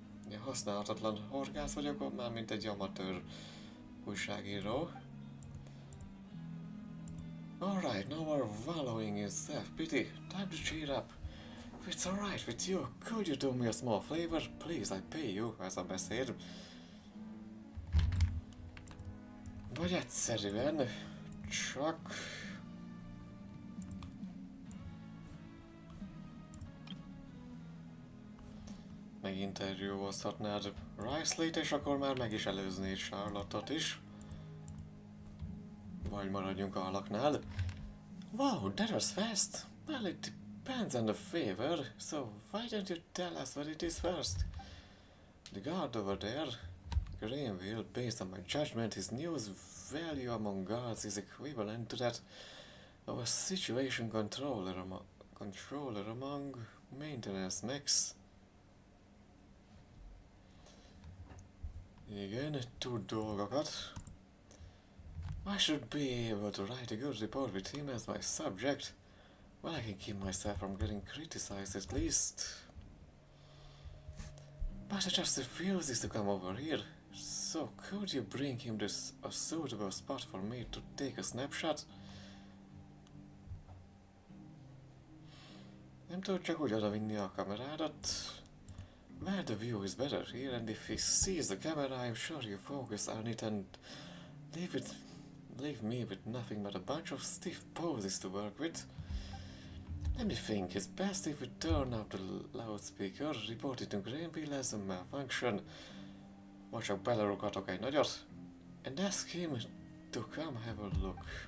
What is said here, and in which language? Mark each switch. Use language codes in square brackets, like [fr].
[hu] Ja, használhatatlan horgász vagyok, már mint egy amatőr újságíró. [en] Alright, now we're wallowing in self-pity. Time to cheer up. If it's alright with you, could you do me a small favor? Please, I pay you, [hu] ez a beszéd. Vagy egyszerűen csak... Meginterjúozhatnád Rice-Lét, és akkor már meg is előznéd Charlotte-ot is. Vagy maradjunk a halaknál. [en] Wow, that was fast! Well, it depends on the favor, so why don't you tell us what it is first? The guard over there, Greenville, based on my judgment, his news value among guards is equivalent to that of a situation controller among maintenance mechs. [hu] Igen, tud dolgokat. [en] I should be able to write a good report with him as my subject. Well, I can keep myself from getting criticized at least. But he just refuses to come over here. So could you bring him to a suitable spot for me to take a snapshot? [hu] Nem tudod csak úgy odavinni a kamerádat. [en] Where the view is better here, and if he sees the camera, I'm sure you focus on it and leave me with nothing but a bunch of stiff poses to work with. Let me think, it's best if we turn up the loudspeaker, report it to Greenville as a malfunction, [hu] vagy csak belerugatok egy nagyot, [en] and ask him to come have a look.